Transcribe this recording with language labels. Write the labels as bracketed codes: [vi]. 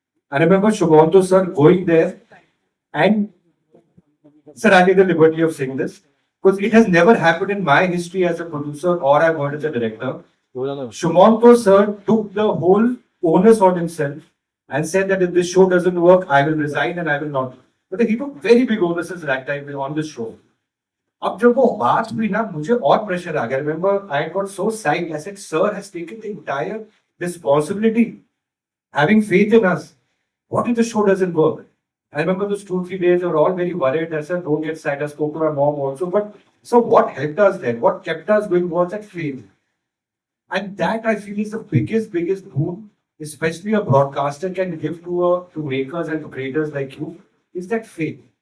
[en] I remember Shubhanto sir going there and, sir, I take the liberty of saying this, because it has never happened in my history as a producer or I've heard as a director. Shumanto sir took the whole onus on himself and said that if this show doesn't work, I will resign and I will not. But he took very big onuses that time on this show. [hi] अब जब वो बात हुई ना, मुझे और pressure आ गया. [en] Remember, I got so psyched. I said, sir has taken the entire responsibility, having faith in us. What if the show doesn't work? I remember those 2-3 days, they were all very worried. I said, don't get sad. I spoke to my mom also. But so what helped us then? What kept us going was that faith. And that I feel is the biggest boon, especially a broadcaster can give to makers and to creators like you, is that faith.